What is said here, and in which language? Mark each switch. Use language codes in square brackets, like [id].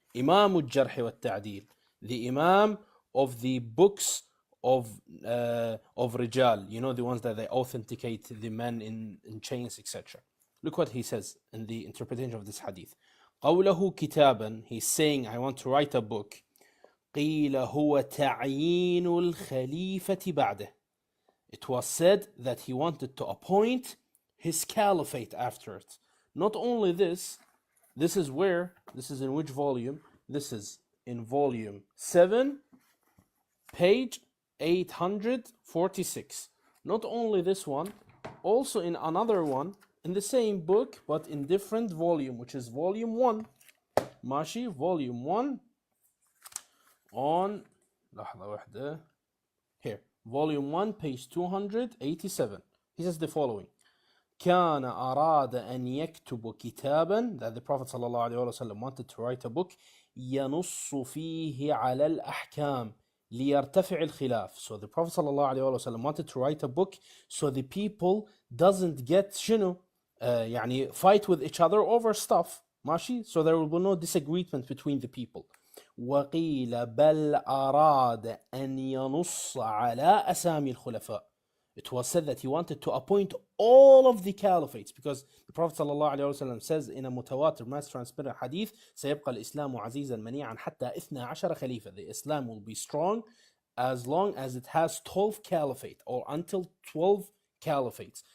[en] Imam al-Jarh wa al-Ta'dil. The Imam of the books of Rijal. You know, the ones that they authenticate the men in chains, etc. Look what he says in the interpretation of this hadith. [ar] قوله كتابا, [en] he's saying I want to write a book. [ar] قيل هو تعيين الخليفة بعده. [en] It was said that he wanted to appoint his caliphate after it. Not only this, this is in which volume? This is in volume 7, page 846. Not only this one, also in another one, in the same book, but in different volume, which is volume 1. [ar] ماشي, [en] volume 1 on, [ar] لحظة واحدة, [en] here, volume 1, page 287. He says the following. [ar] كان أراد أن يكتب كتابا, [en] that the Prophet ﷺ wanted to write a book, [ar] ينص فيه على الأحكام ليرتفع الخلاف. [en] So the Prophet ﷺ wanted to write a book so the people doesn't get [ar] شنو, يعني [en] fight with each other over stuff. [ar] ماشي, [en] so there will be no disagreement between the people. [ar] وقيل بل أراد أن ينص على أسامي الخلفاء. [en] It was said that he wanted to appoint all of the caliphates, because the Prophet ﷺ says in a mutawatir, mass transmitted hadith, [ar] سيبقى الإسلام عزيزا منيعا حتى 12 خليفة. [en] The Islam will be strong as long as it has 12 caliphate, or until 12 caliphates.